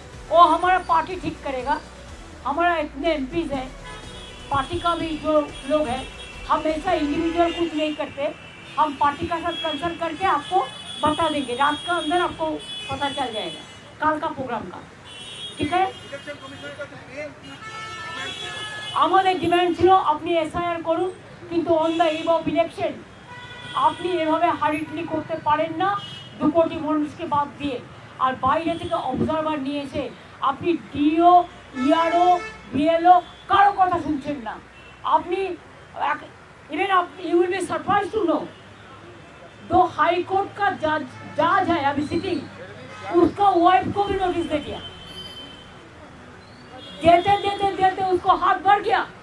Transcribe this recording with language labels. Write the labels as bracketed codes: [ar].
[hi] वो हमारा पार्टी ठीक करेगा, हमारा इतने एमपीज है, पार्टी का भी जो लोग हैं, हम ऐसा इंडिविजुअल कुछ नहीं करते, हम पार्टी का साथ कंसल्ट करके आपको बता देंगे, रात का अंदर आपको पता चल जाएगा कल का प्रोग्राम का, ठीक है। [bn] আমাদের ডিমান্ড ছিল আপনি এসআইআর করুন, কিন্তু [en] on the eve of election [bn] আপনি এভাবে হারিটলি করতে পারেন না 2 কোটি মানুষকে বাদ দিয়ে, আর বাইরে থেকে অবজারভার নিয়ে এসে আপনি ডিও ইআরও বিএলও কারো কথা শুনছেন না। [hi] আপনি इवन आप [en] you will be surprise to know, [hi] 2 high court का जज है अभी सिटिंग, उसका वाइफ को भी नोटिस दे दिया, देते देते देते उसको हाथ भर गया।